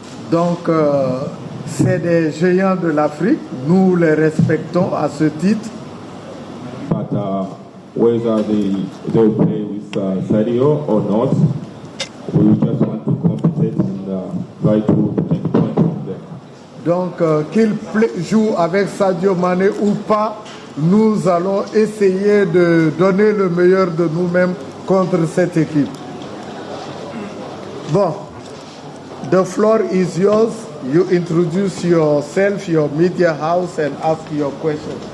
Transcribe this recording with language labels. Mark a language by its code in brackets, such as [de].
[fr] Donc, c'est des géants de l'Afrique, nous les respectons à ce titre. [en] But whether they play with Sadio or not, we just want to compensate and try to take points from them. [fr] Donc, qu'ils jouent avec Sadio Mane ou pas, nous allons essayer de donner le meilleur de nous-mêmes contre cette équipe. [en] Bon, the floor is yours. You introduce yourself, your media house, and ask your question.